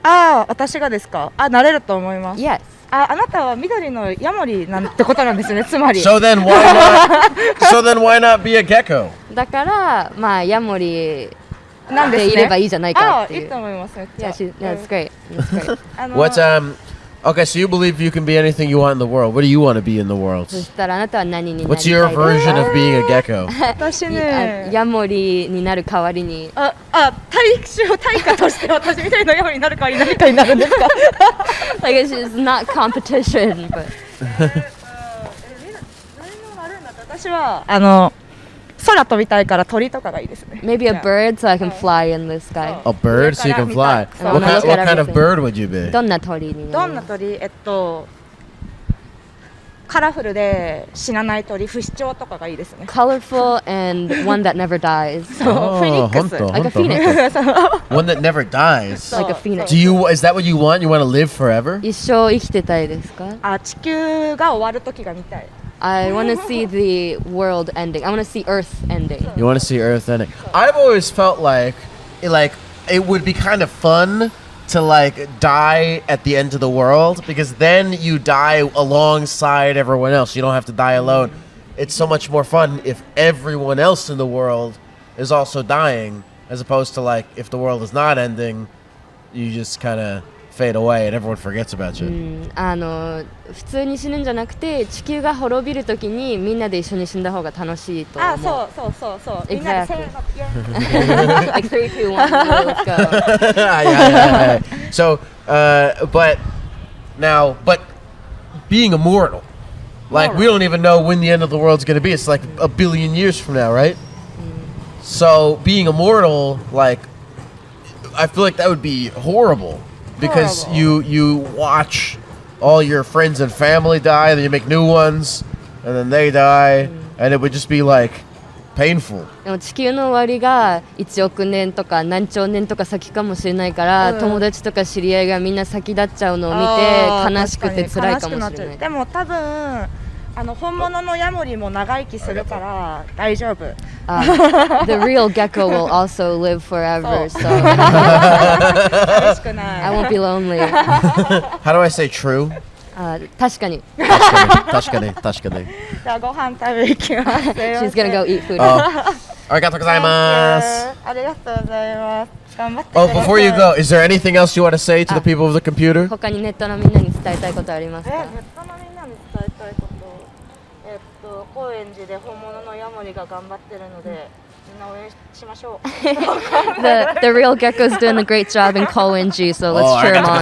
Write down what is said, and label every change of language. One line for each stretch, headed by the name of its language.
Japanese: ああ、私がですか？あ、なれると思います。
English: Yes.
Japanese: あなたは緑のヤモリなんてことなんですね。つまり。
English: So then why not be a gecko?
Japanese: だからまあヤモリなんですね。でいればいいじゃないかっていう。いいと思います。めっちゃ。
English: Yeah, that's great. That's great. What's Okay, so you believe you can be anything you want in the world. What do you want to be in the world?
Japanese: そしたらあなたは何になりたい
English: What's your version of being a gecko?
Japanese: 私ね。ヤモリになる代わりに。対価として私みたいなヤモリになる代わりに何かになるんですか？
English: Like it's not competition, but
Japanese: 私は空飛びたいから鳥とかがいいですね。
English: maybe a bird so I can fly in the sky. A bird so you can fly. Oh, What look at kind of everything. bird would you be?
Japanese: どんな鳥になる？どんな鳥？カラフルで死なない鳥、不死鳥とかがいいですね。
English: Colorful and one that never dies.
Japanese: そう、フェニックス。
English: Like a phoenix. One that never dies. Like a phoenix. Is that what you want? You want to live forever?
Japanese: 一生生きてたいですか？地球が終わる時が見たい。
English: I want to see the world ending. I want to see Earth ending. You want to see Earth ending? I've always felt like it would be kind of fun to die at the end of the world, because then you die alongside everyone else. You don't have to die alone. It's so much more fun if everyone else in the world is also dying, as opposed to if the world is not ending, you just kind of fade away and everyone forgets about you.
Japanese: 普通に死ぬんじゃなくて地球が滅びるときにみんなで一緒に死んだ方が楽しいと思う。そう。
English: Exactly.
Japanese: みんなでせーの。
English: Like 3, 2, 1, let's go. Yeah. So, but being immortal, we don't even know when the end of the world's going to be. It's like a billion years from now, right? So being immortal, I feel like that would be horrible, because you watch all your friends and family die, then you make new ones, and then they die, and it would just be painful.
Japanese: でも地球の終わりが1億年とか何兆年とか先かもしれないから、友達とか知り合いがみんな先立っちゃうのを見て悲しくて辛いかもしれない。でも多分本物のヤモリも長生きするから大丈夫。
English: The real gecko will also live forever, so I won't be lonely. How do I say true?
Japanese: あ、確かに。確かに。じゃあご飯食べ行きます。
English: She's gonna go eat food.
Japanese: Arigatou gozaimasu. ありがとうございます。頑張ってくだ
English: Oh,
Japanese: さい。
English: before you go, is there anything else you want to say to the people of the computer?
Japanese: 他にネットのみんなに伝えたいことありますか？ネットのみんなに伝えたいこと、高円寺で本物のヤモリが頑張ってるので、みんな応援しましょう。
English: The real Gecko's doing a great job in Koenji, so let's cheer him on.